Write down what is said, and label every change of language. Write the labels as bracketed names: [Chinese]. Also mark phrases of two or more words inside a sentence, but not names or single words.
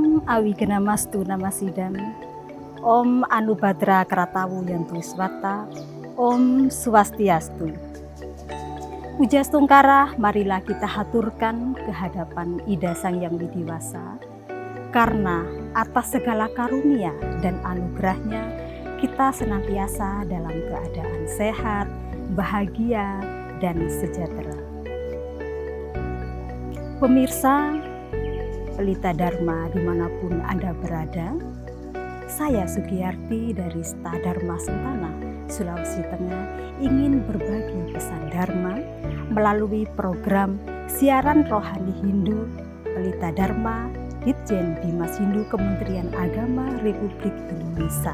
[Sanskrit] Awigenamastu Namasidam. Om Anubhadra Kratawu Yantu Swata. [Indonesian] Om Swastiastu. Pujastungkara, marilah kita haturkan kehadapan Ida Sang Yang Widiwasa. Karena atas segala karunia dan anugerahnya, kita senantiasa dalam keadaan sehat, bahagia, dan sejahtera. Pemirsa Pelita Dharma dimanapun Anda berada, saya Sugiyarti dari Sta Dharma Sentana, Sulawesi Tengah, ingin berbagi pesan Dharma melalui program siaran rohani Hindu Pelita Dharma Ditjen Bimas Hindu Kementerian Agama Republik Indonesia.